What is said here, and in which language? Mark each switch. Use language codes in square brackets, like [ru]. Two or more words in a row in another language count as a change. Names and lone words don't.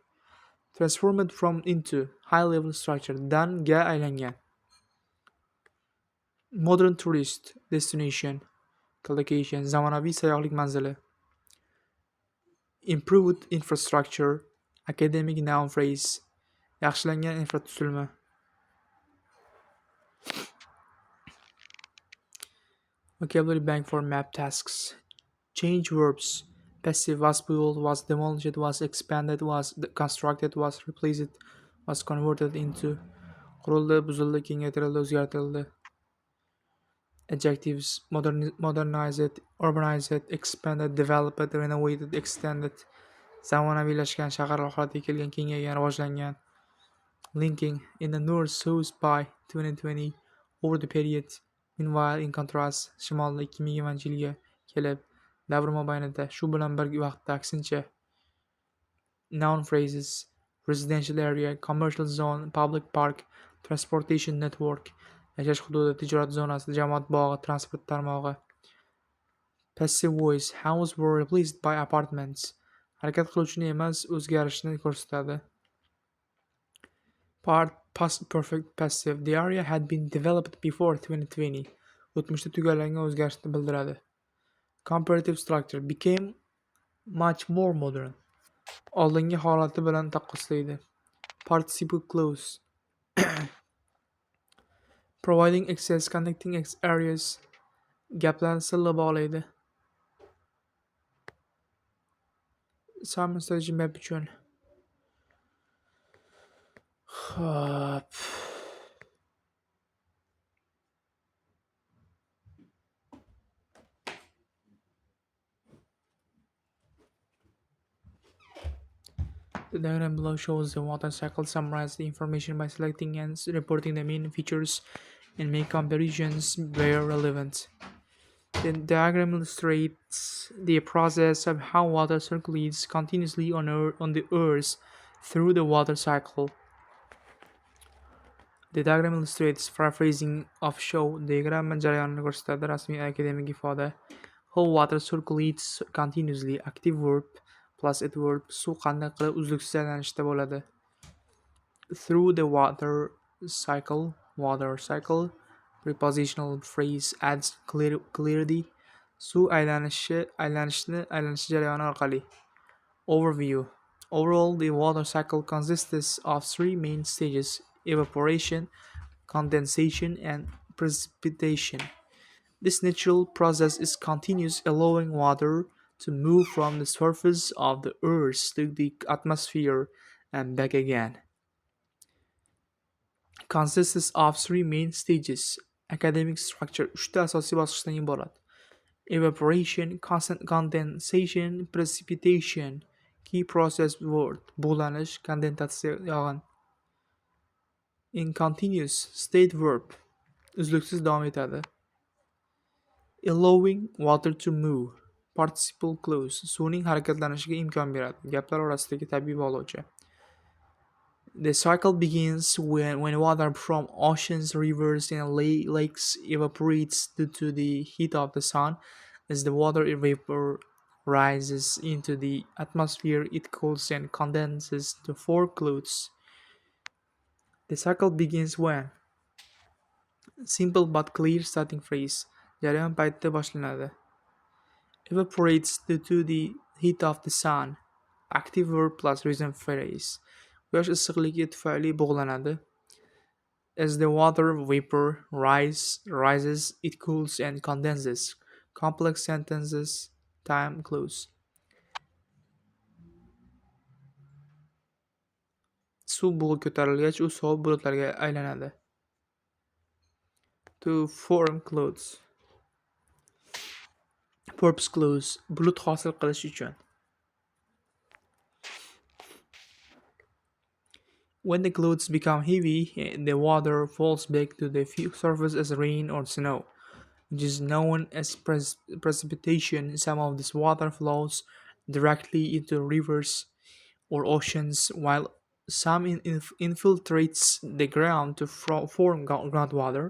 [en] Transformed from into high-level structure [uz] dan ga aylangan. [en] Modern tourist destination collocation [uz] zamonaviy sayyohlik manzili. [en] Improved infrastructure academic noun phrase [uz] yaxshilangan infratuzilma. [en] Vocabulary bank for map tasks. Change verbs. Passive was built, was demolished, was expanded, was constructed, was replaced, was converted into. [uz] Qurildi, buzildi, kengaytirildi, o'zgartirildi. [en] Adjectives. Modernized, urbanized, expanded, developed, renovated, extended. [uz] Zamonaviylashgan, shahar holatiga kelgan, kengaygan, rivojlangan. [en] Linking. In the north, south by 2020 over the period. Meanwhile, in contrast, [uz] shimolda 2020-yilga kelib, davr mobaynida, shu bilan bir vaqtda aksincha. [en] Noun phrases. Residential area, commercial zone, public park, transportation network, [uz] yashash hududi, tijorat zonasi, jamoat bog'i, transport tarmog'i. [en] Passive voice. Houses were replaced by apartments. [uz] Harakat qiluvchini emas, o'zgarishni ko'rsatadi. [en] Past perfect passive. The area had been developed before 2020. [uz] O'tmishda tugallangan o'zgarishni bildiradi. [en] Comparative structure. Became much more modern. [uz] Oldingi holati bilan taqqoslaydi. [en] Participle clause. Providing access, connecting areas. [uz] Gaplarni silla bog'laydi. Simon [en] strategy map [uz] uchun. Xo'p. [en] The diagram below shows the water cycle. Summarize the information by selecting and reporting the main features and make comparisons where relevant. The diagram illustrates the process of how water circulates continuously on the Earth through the water cycle. The diagram illustrates paraphrasing of show. [uz] Diagram jarayonini ko'rsatadi. Rasmiy akademik ifoda. [en] How water circulates continuously. Active verb plus adverb. [uz] Suv qanday qilib uzluksiz aylanishda bo'ladi. [en] Through the water cycle. Prepositional phrase adds clarity. [uz] Suv aylanishni jarayoni orqali. [en] Overview. Overall, the water cycle consists of three main stages: evaporation, condensation, and precipitation. This natural process is continuous, allowing water to move from the surface of the earth to the atmosphere and back again. Consists of three main stages. Academic structure [uz] 3 asosiy bosqichdan iborat. [en] Evaporation, condensation, precipitation. Key process word. [uz] Bug'lanish, kondensatsiya, yog'in. [en] In continuous state verb. [uz] Uzluksiz davom etadi. [en] allowing water to move. Participle clause [uz] suvning harakatlanishiga imkon beradi. Gaplar orasidagi tabiiy bog'lovchi. [en] The cycle begins when water from oceans, rivers, and lakes evaporates due to the heat of the sun. As the water vapor rises into the atmosphere, it cools and condenses to form clouds. The cycle begins when simple but clear starting phrase. [uz] Jarayon paytda boshlanadi. [en] Evaporates due to the heat of the sun. Active verb plus reason phrase. [uz] Quyosh issiqligi tufayli bug'lanadi. [en] As the water vapor rises, it cools and condenses. Complex sentences. Time close. [uz] Suv bug'i ko'tarilgach, u sovuq bulutlarga aylanadi. [en] To form clouds. Purpose clouds. [uz] Bulut hosil qilish uchun. [en] When the clouds become heavy, the water falls back to the surface as rain or snow, which is known as precipitation. Some of this water flows directly into rivers or oceans, while some infiltrates the ground to form groundwater.